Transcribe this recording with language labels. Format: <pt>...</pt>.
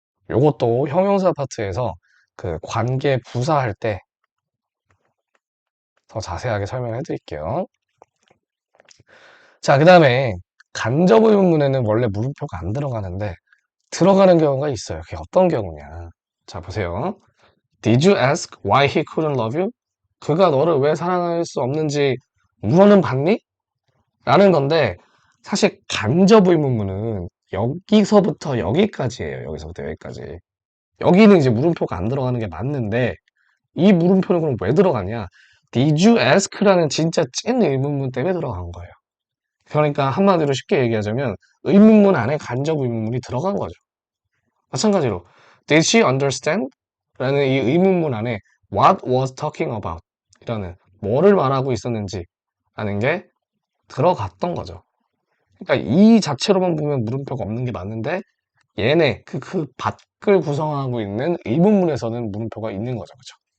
<ko>요것도 형용사 파트에서 그 관계 부사할 때 더 자세하게 설명해 드릴게요. 자, 그 다음에 간접 의문문에는 원래 물음표가 안 들어가는데 들어가는 경우가 있어요. 그게 어떤 경우냐. 자, 보세요.</ko> <en>Did you ask why he couldn't love you?</en> <ko>그가 너를 왜 사랑할 수 없는지 물어는 봤니? 라는 건데 사실 간접 의문문은 여기서부터 여기까지예요. 여기서부터 여기까지. 여기는 이제 물음표가 안 들어가는 게 맞는데 이 물음표는 그럼 왜 들어가냐?</ko> <en>Did you ask</en> <ko>라는 진짜 찐 의문문 때문에 들어간 거예요. 그러니까 한마디로 쉽게 얘기하자면 의문문 안에 간접 의문문이 들어간 거죠. 마찬가지로</ko> <en>Did she understand?</en> <ko>라는 이 의문문 안에</ko> <en>What was talking about?</en> <ko>이라는 뭐를 말하고 있었는지 라는 게 들어갔던 거죠. 그러니까 이 자체로만 보면 물음표가 없는 게 맞는데 얘네 그 밖을 구성하고 있는 의문문에서는 물음표가 있는 거죠. 그죠?</ko>